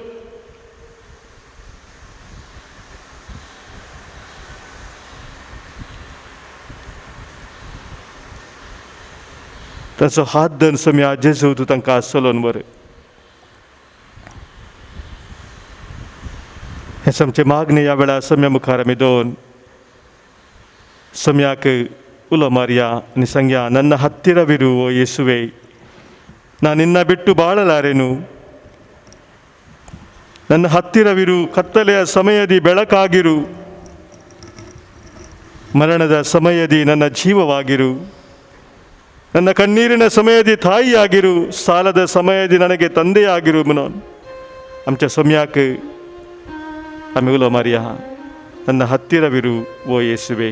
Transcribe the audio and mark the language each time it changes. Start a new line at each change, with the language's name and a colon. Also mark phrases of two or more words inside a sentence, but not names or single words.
Konkani: ताचो हात धरून सम्या जेजू तूं तांकां चलोवन व्हर. हें आमचे मागणी ह्या वेळार सम्या मुखार आमी दवरून सम्याक उलो मारया आनी सांगया,
Kannada: ನನ್ನ ಹತ್ತಿರವಿರು ಓ ಯೇಸುವೆ, ನಾನು ನಿನ್ನ ಬಿಟ್ಟು ಬಾಳಲಾರೆನು. ನನ್ನ ಹತ್ತಿರವಿರು, ಕತ್ತಲೆಯ ಸಮಯದಿ ಬೆಳಕಾಗಿರು, ಮರಣದ ಸಮಯದಿ ನನ್ನ ಜೀವವಾಗಿರು, ನನ್ನ ಕಣ್ಣೀರಿನ ಸಮಯದಿ ತಾಯಿಯಾಗಿರು, ಸಾಲದ ಸಮಯದಿ ನನಗೆ ತಂದೆಯಾಗಿರು
Konkani: म्हणून आमच्या सम्याक आमी उलो मारया,
Kannada: ನನ್ನ ಹತ್ತಿರವಿರು ಓ ಯೇಸುವೆ.